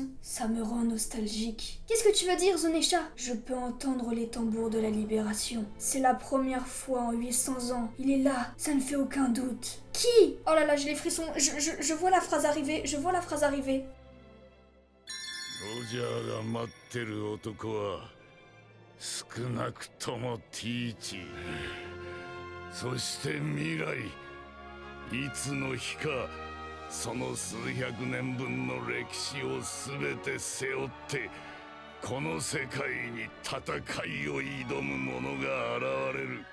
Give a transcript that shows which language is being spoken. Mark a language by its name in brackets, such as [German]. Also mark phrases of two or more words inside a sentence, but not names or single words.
[French] Ça me rend nostalgique. Qu'est-ce que tu veux dire, Zunesha? Je peux entendre les tambours de la libération. C'est la première fois en 800 ans. Il est là, ça ne fait aucun doute. Qui? Oh là là, j'ai les frissons. Je vois la phrase arriver. Je vois la phrase arriver. [Japanese] Roger が待ってる男は少なくともティーチ。そして未来。いつの日かその数百年分の歴史を全て背負ってこの世界に戦いを挑む者が現れる。